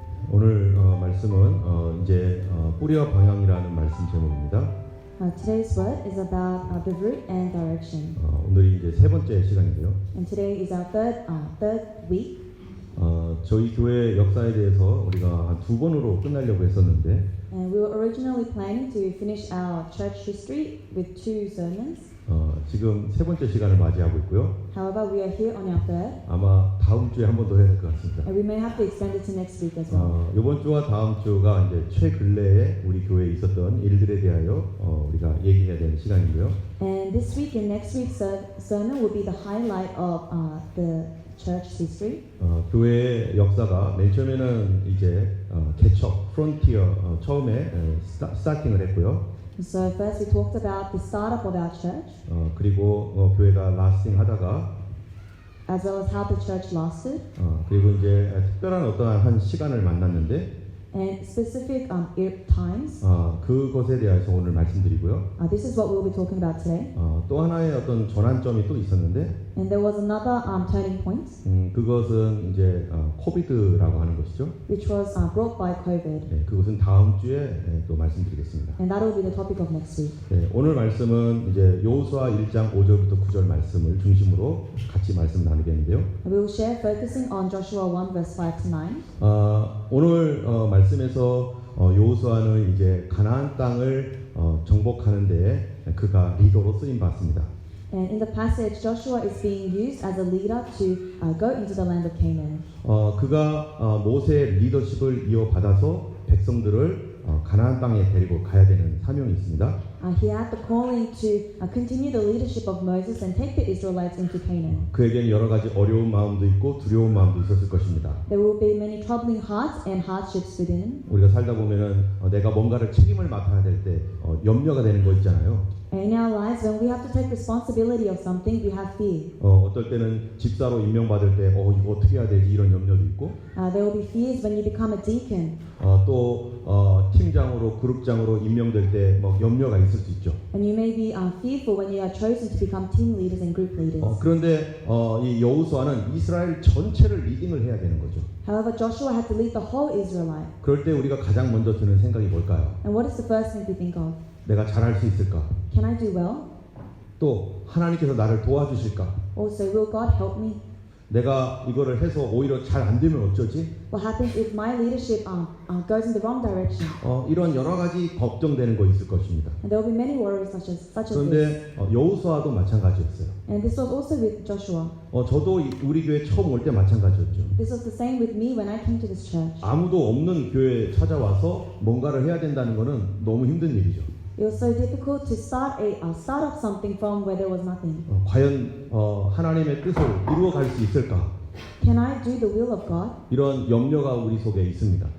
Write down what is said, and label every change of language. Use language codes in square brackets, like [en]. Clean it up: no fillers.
[ko] 오늘 말씀은 이제 뿌리와 방향이라는 말씀 제목입니다. [en] Today's word is about the root and direction. [ko] 오늘이 이제 세 번째 시간인데요. [en] And today is our third week. [ko] 저희 교회 역사에 대해서 우리가 한 두 번으로 끝내려고 했었는데 [en] And we were originally planning to finish our church history with 2 sermons. [ko] 지금 세 번째 시간을 맞이하고 있고요. [en] However, we are here on our third. [ko] 아마 다음 주에 한 번 더 해야 될 것 같습니다. [en] And we may have to extend it to next week as well. [ko] 이번 주와 다음 주가 이제 최근래에 우리 교회에 있었던 일들에 대하여 우리가 얘기해야 되는 시간이고요. [en] And this week and next week's sermon will be the highlight of the church history. [ko] 교회의 역사가 맨 처음에는 이제 개척, 프론티어 처음에 스타팅을 했고요. [en] So first we talked about the startup of our church, [ko] 그리고 교회가 라스팅 하다가 [en] as well as how the church lasted, [ko] 그리고 이제 특별한 어떠한 한 시간을 만났는데 [en] and specific times. [ko] 그것에 대해서 오늘 말씀드리고요. [en] This is what we'll be talking about today. [ko] 또 하나의 어떤 전환점이 또 있었는데 [en] And there was another turning point, [ko] 그것은 이제 코비드라고 하는 것이죠. [en] which was brought by COVID. [ko] 네, 그것은 다음 주에 또 말씀드리겠습니다. [en] And that will be the topic of next week. [ko] 네, 오늘 말씀은 이제 여호수아 1장 5절부터 9절 말씀을 중심으로 같이 말씀 나누겠는데요. [en] We will share focusing on Joshua 1 verse 5 to 9. [ko] 오늘 말씀에서 여호수아는 이제 가나안 땅을 정복하는 데에 그가 리더로 쓰임 받습니다. [en] And in the passage, Joshua is being used as a leader to go into the land of Canaan. [ko] 그가 모세의 리더십을 이어받아서 백성들을 가나안 땅에 데리고 가야 되는 사명이 있습니다. [en] He had the calling to continue the leadership of Moses and take the Israelites into Canaan. [ko] 그에게는 여러 가지 어려운 마음도 있고 두려운 마음도 있었을 것입니다. [en] There will be many troubling hearts and hardships within. [ko] 우리가 살다 보면은 내가 뭔가를 책임을 맡아야 될 때 염려가 되는 거 있잖아요. [en] In our lives, when we have to take responsibility of something, we have fear. [ko] 어떨 때는 집사로 임명받을 때 이거 어떻게 해야 되지 이런 염려도 있고 [en] There will be fears when you become a deacon. [ko] 또 팀장으로 그룹장으로 임명될 때 뭐 염려가 있을 수 있죠. [en] And you may be fearful when you are chosen to become team leaders and group leaders. [ko] 그런데 이 여호수아는 이스라엘 전체를 리딩을 해야 되는 거죠. [en] However, Joshua had to lead the whole Israelite. [ko] 그럴 때 우리가 가장 먼저 드는 생각이 뭘까요? [en] And what is the first thing we think of? [ko] 내가 잘할 수 있을까? [en] Can I do well? [ko] 또 하나님께서 나를 도와주실까? [en] Also, will God help me? [ko] 내가 이거를 해서 오히려 잘 안 되면 어쩌지? [en] What happens if my leadership goes in the wrong direction? [ko] 이런 여러 가지 걱정되는 거 있을 것입니다. [en] And there will be many worries such as this. [ko] 그런데 여호수아도 마찬가지였어요. [en] And this was also with Joshua. [ko] 저도 우리 교회 처음 올 때 마찬가지였죠. [en] This was the same with me when I came to this church. [ko] 아무도 없는 교회에 찾아와서 뭔가를 해야 된다는 것은 너무 힘든 일이죠. [en] It was so difficult to start up something from where there was nothing. [ko] 과연 하나님의 뜻을 이루어 갈 수 있을까? [en] Can I do the will of God? [ko] 이런 염려가 우리 속에 있습니다.